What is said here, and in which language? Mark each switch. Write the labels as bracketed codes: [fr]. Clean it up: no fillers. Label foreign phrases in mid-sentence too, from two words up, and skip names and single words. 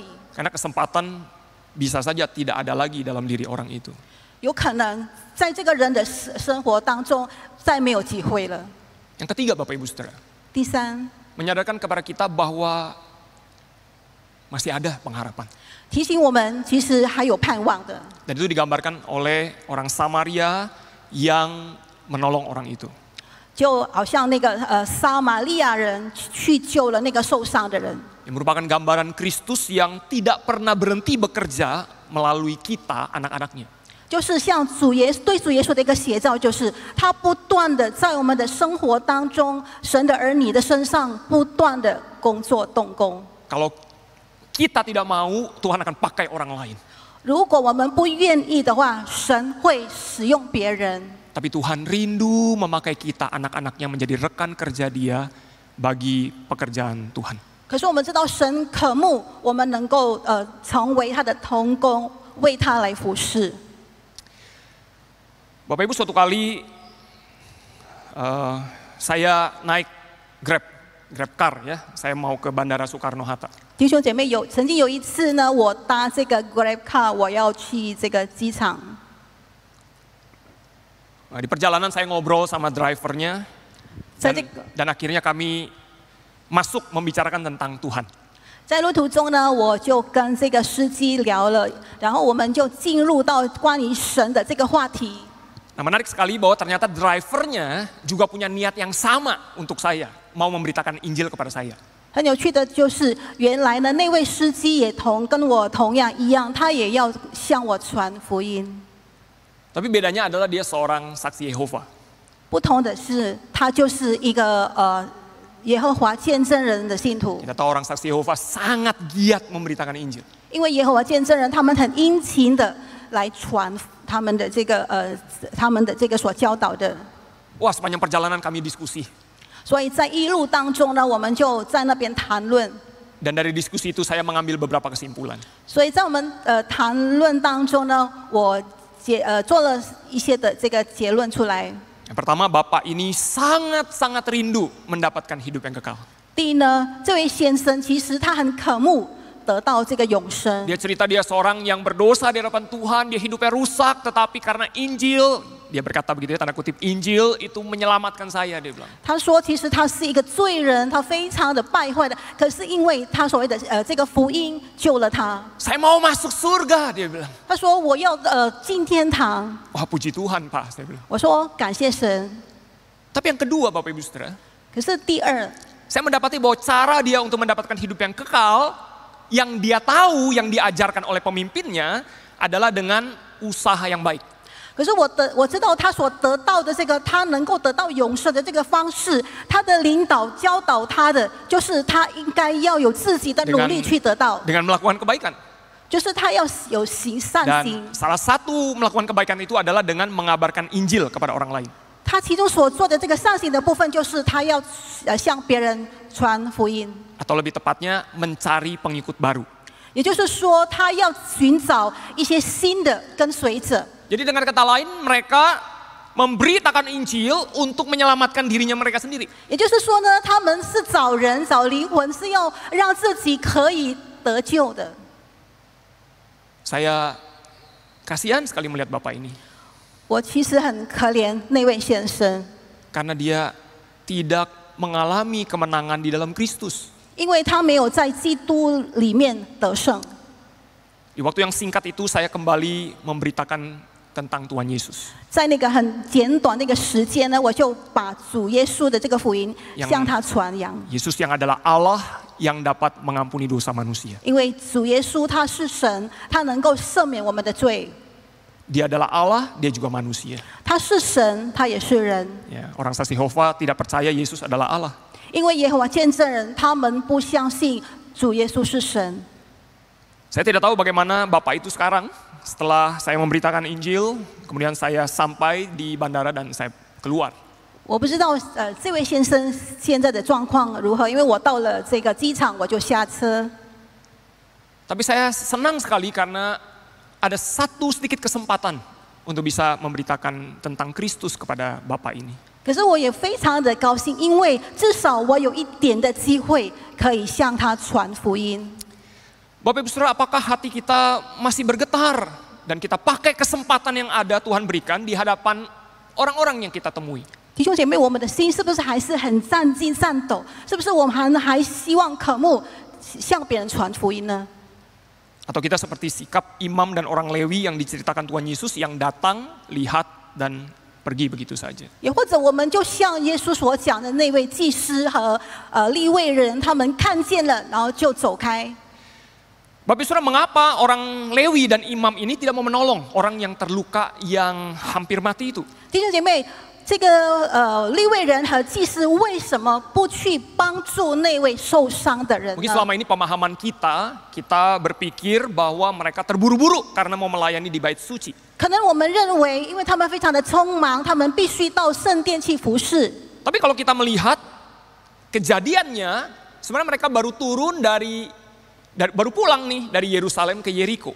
[id] Karena kesempatan bisa saja tidak ada lagi dalam diri orang itu. [zh] 有可能在这个人的生活当中再没有机会了。 [id] Yang ketiga Bapak Ibu Saudara, [zh] 第三， [id] menyadarkan kepada kita bahwa masih ada pengharapan. [zh] 提醒我们其实还有盼望的。 [id] Dan itu digambarkan oleh orang Samaria yang menolong orang itu. [zh] 就好像那个撒玛利亚人去救了那个受伤的人， [id] Yang merupakan gambaran Kristus yang tidak pernah berhenti bekerja melalui kita, anak-anaknya. [zh] 就是像对主耶稣的一个写照，就是他不断的在我们的生活当中，神的儿女的身上不断的工作动工。 [id] Kalau kita tidak mau, Tuhan akan pakai orang lain. [zh] 如果我们不愿意的话，神会使用别人。 [id] Tapi Tuhan rindu memakai kita, anak-anaknya, menjadi rekan kerja Dia bagi pekerjaan Tuhan. [zh] 可是我们知道，神渴慕我们能够成为他的同工，为他来服侍。 [id] Bapak Ibu, suatu kali saya naik Grab car ya, saya mau ke Bandara Soekarno-Hatta. [zh] 弟兄姐妹，曾经有一次呢，我搭这个 Grab car， 我要去这个机场。 [id] Di perjalanan saya ngobrol sama drivernya dan akhirnya kami masuk membicarakan tentang Tuhan. [zh] 在路途中呢，我就跟这个司机聊了，然后我们就进入到关于神的这个话题。 [id] Nah, menarik sekali bahwa ternyata drivernya juga punya niat yang sama untuk saya, mau memberitakan Injil kepada saya. [zh] 很有趣的就是，原来呢那位司机也跟我同样一样，他也要向我传福音。 [id] Tapi bedanya adalah dia seorang saksi Yehova. [zh] 不同的是，他就是一个耶和华见证人的信徒。 [id] Kita tahu orang saksi Yehova sangat giat memberitakan Injil. [zh] 因为耶和华见证人，他们很殷勤的来传他们的这个所教导的。 [id] Wah, sepanjang perjalanan kami diskusi. [zh] 所以在一路当中呢，我们就在那边谈论。 [id] Dan dari diskusi itu saya mengambil beberapa kesimpulan. [zh] 所以在我们谈论当中呢，我做了一些的这个结论出来。 [id] Yang pertama, Bapak ini sangat-sangat rindu mendapatkan hidup yang kekal. [zh] 第一呢，这位先生其实他很渴慕得到这个永生。 [id] Dia cerita dia seorang yang berdosa di hadapan Tuhan, dia hidupnya rusak, tetapi karena Injil, dia berkata begitu ya, tanda kutip, Injil itu menyelamatkan saya, dia bilang. [zh] 他说，其实他是一个罪人，他非常的败坏的，可是因为他所谓的这个福音救了他。 [id] Saya mau masuk surga, dia bilang. [zh] 他说我要进天堂。 [id] Wah, puji Tuhan, Pak, saya bilang. [zh] 我说感谢神。 [id] Tapi yang kedua, Bapak Ibu Saudara, [zh] 可是第二， [id] saya mendapati bahwa cara dia untuk mendapatkan hidup yang kekal, yang dia tahu, yang diajarkan oleh pemimpinnya adalah dengan usaha yang baik. [zh] 可是我知道他所得到的这个，他能够得到永生的这个方式，他的领导教导他的，就是他应该要有自己的努力去得到， [id] Dengan melakukan kebaikan. [zh] 就是他要有行善心。 [id] Dan salah satu melakukan kebaikan itu adalah dengan mengabarkan Injil kepada orang lain. [zh] 他其中所做的这个善行的部分，就是他要向别人传福音， [id] Atau lebih tepatnya mencari pengikut baru. [zh] 也就是说，他要寻找一些新的跟随者。 [id] Jadi dengan kata lain, mereka memberitakan Injil untuk menyelamatkan dirinya mereka sendiri. [zh] 也就是说呢，他们是找人、找灵魂，是要让自己可以得救的。 [id] Saya kasihan sekali melihat Bapak ini. [zh] 我其实很可怜那位先生， [id] Karena dia tidak mengalami kemenangan di dalam Kristus. [zh] 因为他没有在基督里面得胜。 [id] Di waktu yang singkat itu saya kembali memberitakan tentang Tuhan Yesus. [zh] 在那个很简短那个时间呢，我就把主耶稣的这个福音向他传扬。 [id] Yesus yang adalah Allah yang dapat mengampuni dosa manusia. [zh] 因为主耶稣他是神，他能够赦免我们的罪。 [id] Dia adalah Allah, dia juga manusia. [zh] 他是神，他也是人。 [id] Ya, orang saksi Yehova tidak percaya Yesus adalah Allah. [zh] 因为耶和华见证人，他们不相信主耶稣是神。 [id] Saya tidak tahu bagaimana Bapak itu sekarang. Setelah saya memberitakan Injil, kemudian saya sampai di bandara dan saya keluar. [zh] 我不知道这位先生现在的状况如何，因为我到了这个机场我就下车。 [id] Tapi saya senang sekali karena ada satu sedikit kesempatan untuk bisa memberitakan tentang Kristus kepada Bapak ini. [zh] 可是我也非常的高兴，因为至少我有一点的机会可以向他传福音。 [id] Bapak Ibu Saudara, apakah hati kita masih bergetar dan kita pakai kesempatan yang ada Tuhan berikan di hadapan orang-orang yang kita temui? [zh] 弟兄姐妹，我们的心是不是还是很战惊颤抖？是不是我们还希望渴慕向别人传福音呢？ [id] Atau kita seperti sikap imam dan orang Lewi yang diceritakan Tuhan Yesus yang datang, lihat, dan pergi begitu saja. [zh] 也或者我们就像耶稣所讲的那位祭司和利未人，他们看见了，然后就走开。 [id] Bapak Ibu Saudara, mengapa orang Lewi dan imam ini tidak mau menolong orang yang terluka yang hampir mati itu? [zh] 弟兄姐妹，这个利未人和祭司为什么不去帮助那位受伤的人 [id] Mungkin [zh] 呢？ [id] selama ini pemahaman kita berpikir bahwa mereka terburu-buru karena mau melayani di bait suci. [zh] 可能我们认为，因为他们非常的匆忙，他们必须到圣殿去服侍。 [id] Tapi kalau kita melihat kejadiannya, sebenarnya mereka baru turun baru pulang nih dari Yerusalem ke Yeriko.